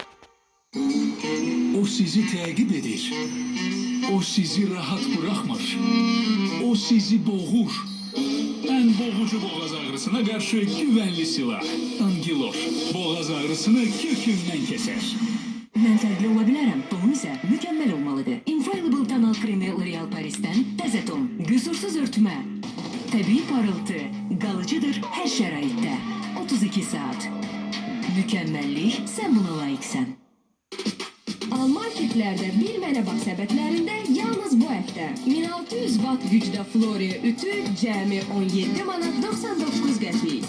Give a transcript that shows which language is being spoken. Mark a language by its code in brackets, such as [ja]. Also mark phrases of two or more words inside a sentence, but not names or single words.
[az] O sizi təqib edir. O sizi rahat bırakmır. O sizi boğur. [tr] En boğucu boğaz ağrısına karşı güvenli silah. [az] Angilor. [tr] Boğaz ağrısını kökünden keser. [az] Mən fərqli ola bilərəm, tonum isə mükəmməl olmalıdır. Infallible tonal kremi L'Oreal Paris'ten təzə ton, qüsursuz örtmə, təbii parıltı, qalıcıdır hər şəraitdə. 32 saat. Mükəmməllik, sən buna layiqsən. Almarketlerde bir mənə bax səbətlərində yalnız bu həftə 1600 watt gücdə Floria ütü cəmi 17 manat 99 qəpik.